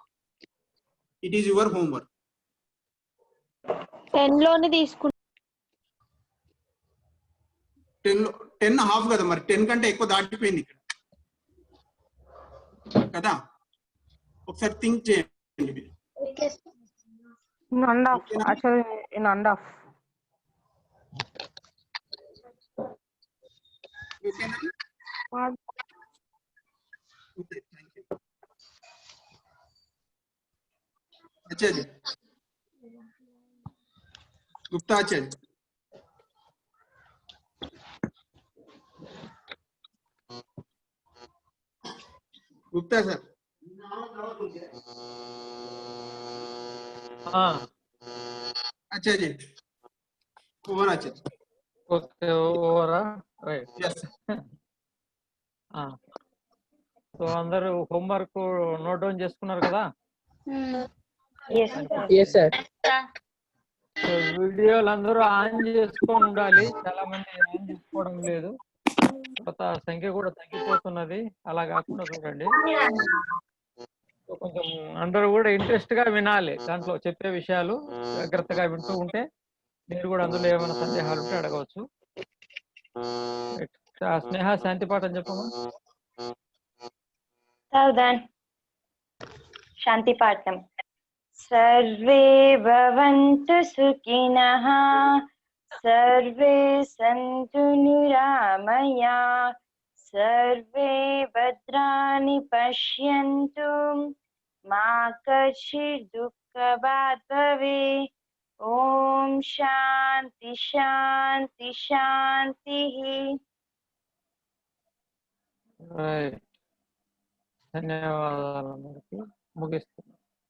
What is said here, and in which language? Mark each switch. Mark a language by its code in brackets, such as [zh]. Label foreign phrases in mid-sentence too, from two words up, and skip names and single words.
[en] It is your homework. [te] 10 లోనే తీసుకుంటాం. 10 హాఫ్ కదా, మరి 10 కంటే ఎక్కువ దాటిపోయింది ఇక్కడ కదా. ఒకసారి థింక్ చేయండి మీరు. [en] In and off. Actually, in and off. [hi] आचार्य गुप्ता आचार्य गुप्ता सर. हाँ अच्छा जी, ओवर अच्छा [te] ఓకే ఓవరా రైట్. [en] यस [te] సో అందరూ [en] homework note down [te] చేసుకున్నారు కదా? [en] Yes, Yes, sir. [te] సో వీడియోలు అందరూ ఆన్ చేసుకొని ఉండాలి. చాలా మంది ఆన్ చేసుకోవడం లేదు. తర్వాత సంఖ్య కూడా తగ్గిపోతున్నది. అలా కాకుండా చూడండి. సో కొంచెం అందరూ కూడా ఇంట్రెస్ట్ గా వినాలి. దాంట్లో చెప్పే విషయాలు జాగ్రత్తగా వింటూ ఉంటే మీరు కూడా అందులో ఏమైనా సందేహాలు ఉంటే అడగవచ్చు. స్నేహ శాంతి పాఠం చెప్పమ్మా. [sa] सावधान। शान्ति पाठम्. सर्वे भवन्तु सुखिनः. सर्वे सन्तु निरामया. सर्वे भद्राणि पश्यन्तु. मा कश्चिद् दुःख भवे. ॐ शान्ति शान्ति शान्ति. [te] రైట్. ధన్యవాదాలు అందరికీ. ముగిస్తున్నాను.